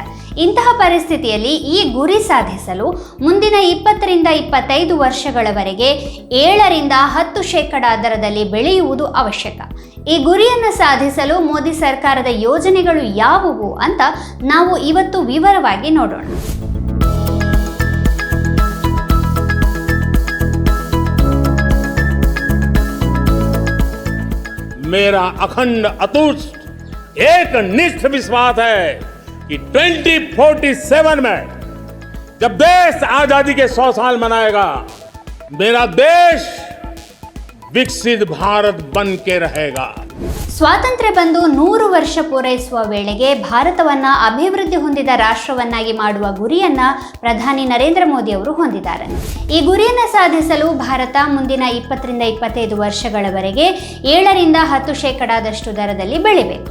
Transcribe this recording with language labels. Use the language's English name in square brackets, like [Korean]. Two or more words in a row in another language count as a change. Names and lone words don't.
[Kannada] ಇಂತಹ ಪರಿಸ್ಥಿತಿಯಲ್ಲಿ ಈ ಗುರಿ ಸಾಧಿಸಲು ಮುಂದಿನ 20ರಿಂದ 25 ವರ್ಷಗಳವರೆಗೆ 7ರಿಂದ 10% ದರದಲ್ಲಿ ಬೆಳೆಯುವುದು ಅವಶ್ಯಕ. ಈ ಗುರಿಯನ್ನು ಸಾಧಿಸಲು ಮೋದಿ ಸರ್ಕಾರದ ಯೋಜನೆಗಳು ಯಾವುವು ಅಂತ ನಾವು ಇವತ್ತು ವಿವರವಾಗಿ ನೋಡೋಣ. [Hindi] मेरा अखंड अतुष्ट एक निष्ठ विश्वास है कि 2047 में जब देश आजादी के 100 साल मनाएगा, मेरा देश विकसित भारत बन के रहेगा. [Kannada] ಸ್ವಾತಂತ್ರ್ಯ ಬಂದು 100 ವರ್ಷ ಪೂರೈಸುವ ವೇಳೆಗೆ ಭಾರತವನ್ನ ಅಭಿವೃದ್ಧಿ ಹೊಂದಿದ ರಾಷ್ಟ್ರವನ್ನಾಗಿ ಮಾಡುವ ಗುರಿಯನ್ನ ಪ್ರಧಾನಿ ನರೇಂದ್ರ ಮೋದಿ ಅವರು ಹೊಂದಿದ್ದಾರೆ. ಈ ಗುರಿಯನ್ನು ಸಾಧಿಸಲು ಭಾರತ ಮುಂದಿನ 20ರಿಂದ 25 ವರ್ಷಗಳವರೆಗೆ 7ರಿಂದ 10% ದರದಲ್ಲಿ ಬೆಳಿಬೇಕು.